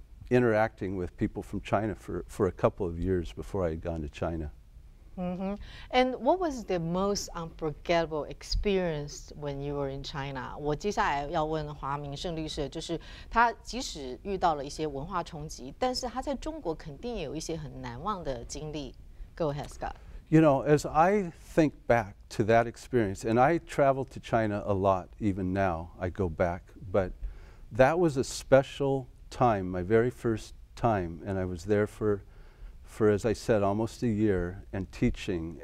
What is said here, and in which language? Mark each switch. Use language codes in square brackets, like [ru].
[en] interacting with people from China for a couple of years before I had gone to China. And what was the most unforgettable experience when you were in China? [zh] 我接下来要问华明胜律师，就是他即使遇到了一些文化冲击，但是他在中国肯定也有一些很难忘的经历。 [en] Go ahead, Scott. You know, as I think back to that experience, and I travel to China a lot, even now, I go back, but that was a special time, my very first time, and I was there for, as I said, almost a year and teaching.